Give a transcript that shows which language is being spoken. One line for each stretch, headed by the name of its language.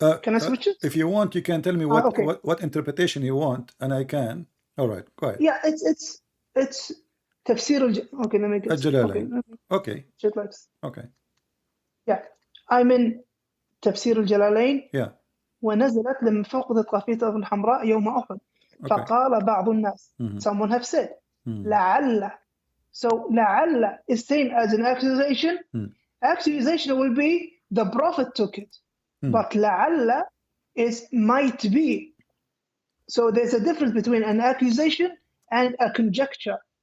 English: Can I switch it? If you want, you can tell me what okay. what interpretation you want, and I can. All right, go ahead. Yeah, it's tafsir okay, let me get Al-Jalalain. Okay. Shit like this. Okay. Yeah, I'm in تفسير الجلالين. Yeah.
Arabic: ونزلت لما فقدت قافية الحمراء يوم أحد.
English: Okay.
Arabic: فقال بعض الناس.
English: Someone have said.
Arabic: لعل.
English: So لعل is same as an accusation. Accusation will be the prophet took it. But لعل is might be. So there's a difference between an accusation and a conjecture.